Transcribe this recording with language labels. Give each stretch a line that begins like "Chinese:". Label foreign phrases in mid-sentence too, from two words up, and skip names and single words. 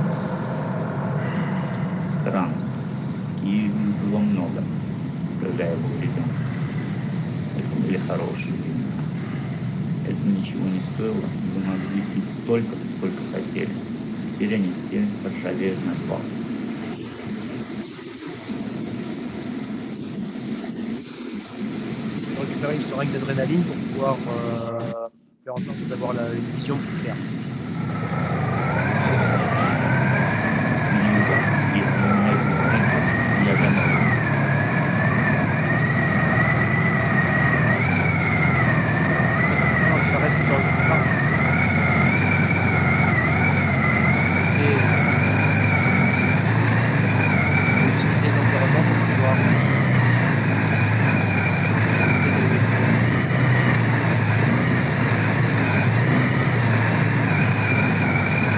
Russian: Странно. И было много, когда я был ребенком. Это были хорошие времена. Это ничего не стоило. Вы могли пить столько, сколько хотели. Теперь они все ржавеют на свалке.
French: Récupérer une seringue d'adrénaline pour pouvoir faire en sorte d'avoir une vision plus claire.
Russian: Юга, если вы меня видите, я замерзну.
French: On va rester dans le phare. Et on va utiliser l'environnement pour pouvoir éviter de...